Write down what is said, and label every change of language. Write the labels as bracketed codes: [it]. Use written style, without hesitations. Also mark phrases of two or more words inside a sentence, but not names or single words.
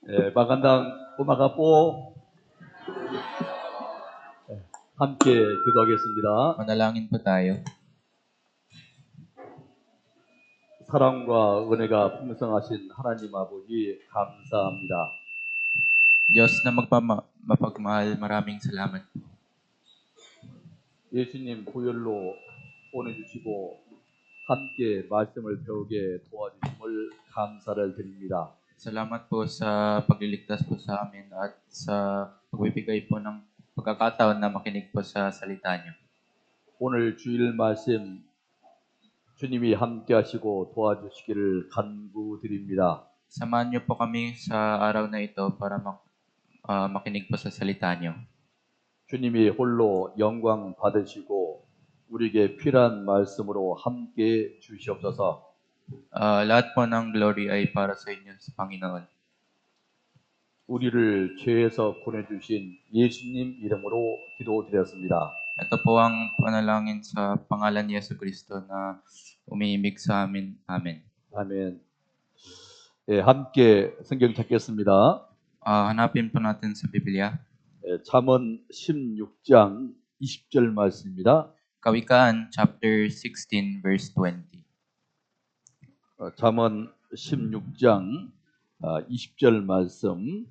[tl] magandang umaga po. [ko] 함께 기도하겠습니다. [tl] Manalangin po tayo. [ko] 사랑과 은혜가 풍성하신 하나님 아버지 감사합니다. [tl] Diyos na mapagmahal, maraming salamat. [ko] 예수님 보혈로 보내주시고 함께 말씀을 배우게 도와주심을 감사를 드립니다. [tl] Salamat po sa pagliligtas po sa amin at sa pagbibigay po ng pagkakataon na makinig po sa salita niyo. [ko] 오늘 주일 말씀 주님이 함께 하시고 도와주시기를 간구드립니다. [tl] Samahan niyo po kami sa araw na ito para makinig po sa salita niyo. [ko] 주님이 홀로 영광 받으시고 우리에게 필요한 말씀으로 함께 주시옵소서. [tl] Lahat po ng glory ay para sa inyo sa Panginoon. [ko] 우리를 죄에서 구원해주신 예수님 이름으로 기도드렸습니다. [tl] Ito po ang panalangin sa pangalan ni Yesu Cristo na umiimig sa amin. Amen. [ko] 아멘. 예, 함께 성경 찾겠습니다. [tl] Hanapin po natin sa Biblia. [ko] 잠언 16장 20절 말씀입니다. [en] Kawikaan, chapter 16, verse 20. [ko] 잠언 16장 20절 말씀.